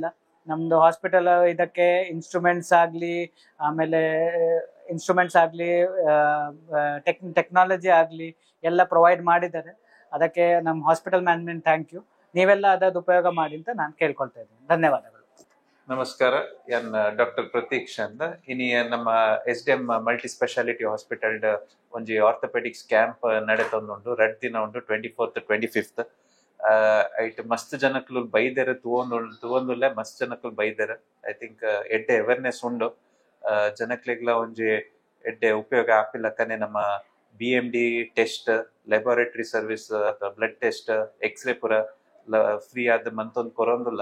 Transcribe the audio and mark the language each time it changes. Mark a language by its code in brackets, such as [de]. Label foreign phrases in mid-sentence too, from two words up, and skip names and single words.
[kn] ನಮ್ದು ಹಾಸ್ಪಿಟಲ್ ಇದಕ್ಕೆ ಇನ್ಸ್ಟ್ರೂಮೆಂಟ್ಸ್ ಆಗಲಿ, ಆಮೇಲೆ ಟೆಕ್ನಾಲಜಿ ಆಗಲಿ ಎಲ್ಲ ಪ್ರೊವೈಡ್ ಮಾಡಿದ್ದಾರೆ. ಅದಕ್ಕೆ ನಮ್ಮ [en] hospital management thank you. [kn] ನೀವೆಲ್ಲ ಅದದ್ದು ಉಪಯೋಗ ಮಾಡಿ ಅಂತ ನಾನು ಕೇಳ್ಕೊಳ್ತಾ ಇದ್ದೀನಿ. ಧನ್ಯವಾದಗಳು. [tcy] ನಮಸ್ಕಾರ, ಎನ್ ಡಾಕ್ಟರ್ ಪ್ರತೀಕ್ಷ ಅಂದ. ಇನಿ ನಮ್ಮ SDM ಮಲ್ಟಿ ಸ್ಪೆಷಾಲಿಟಿ ಹಾಸ್ಪಿಟಲ್ ಒಂಜಿ [en] orthopaedics camp [tcy] ನಡೆತೊಂದುಂಡು. 2 ದಿನ ಉಂಡು, 24th 25th. ಐಟ್ ಮಸ್ತ್ ಜನಕ್ಲು ಬೈದೆರ್ ತೂವೊಂದುಲ್ಲೆ ಮಸ್ತ್ ಜನಕ್ಲು ಬೈದೆರ್. [en] I think [tcy] ಎಡ್ಡೆ ಅವೇರ್ನೆಸ್ ಉಂಡು ಜನಕ್ಲೆಗ್ಲ ಒಂಜಿ ಎಡ್ಡೆ ಉಪಯೋಗ ಆಪಿಲ್ಲಕ್ಕನೆ ನಮ್ಮ BMD ಟೆಸ್ಟ್, [en] laboratory service [tcy] ಅಥವಾ [en] blood test, [tcy] ಎಕ್ಸ್ರೇ ಪೂರ ಫ್ರೀ ಆದ ಮಂತೊಂದು ಕೊರೊಂದುಲ್ಲ.